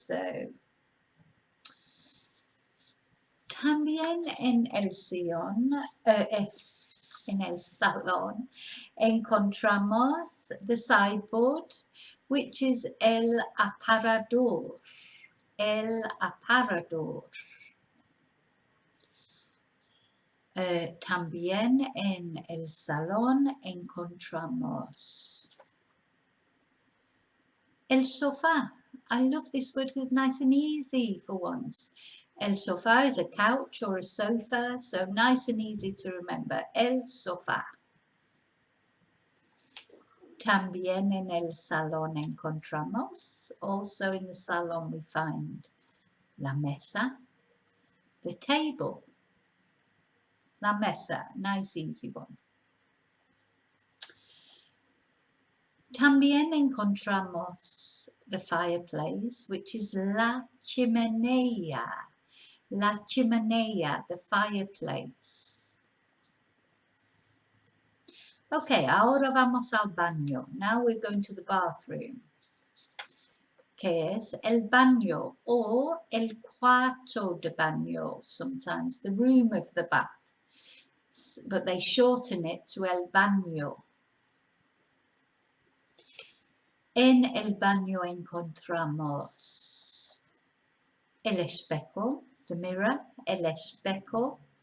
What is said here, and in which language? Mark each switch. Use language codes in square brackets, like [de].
[es] So también en el sillón, en el salón, encontramos [en] the sideboard, which is [es] el aparador. El aparador. También en el salón encontramos el sofá. [en] I love this word because it's nice and easy for once. El sofá is a couch or a sofa, so nice and easy to remember. [es] El sofá. También en el salón encontramos, [en] also in the salon we find la mesa, the table. La mesa, nice easy one. [es] También encontramos [en] the fireplace, which is la chimenea. La chimenea, the fireplace. [es] Okay, ahora vamos al baño. [en] Now we're going to the bathroom. [es] Que es el baño, or el cuarto de baño, [en] sometimes the room of the bath. But they shorten it to el baño. [es] En el baño encontramos el espejo, [en] the mirror, [es] el espejo.